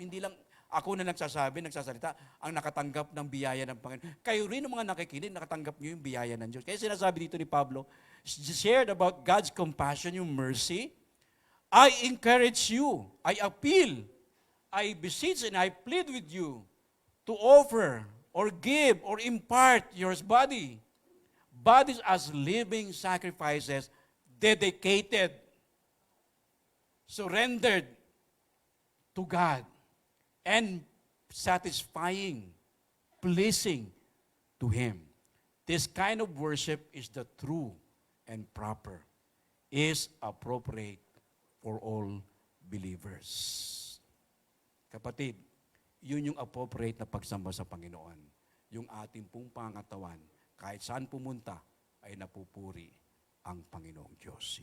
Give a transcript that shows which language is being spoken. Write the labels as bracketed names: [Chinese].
[Filipino] Hindi lang ako na nagsasalita, ang nakatanggap ng biyaya ng Panginoon. Kayo rin ang mga nakikinig, nakatanggap niyo yung biyaya ng Diyos. Kaya sinasabi dito ni Pablo, [English] shared about God's compassion, [Filipino] yung mercy. [English] I encourage you, I appeal, I beseech and I plead with you to offer or give or impart your bodies as living sacrifices, dedicated, surrendered to God, and satisfying, pleasing to Him. This kind of worship is the true and proper, is appropriate for all believers. [Filipino] Kapatid, yun yung appropriate na pagsamba sa Panginoon. Yung ating pong pangatawan, kahit saan pumunta, ay napupuri ang Panginoong Diyos.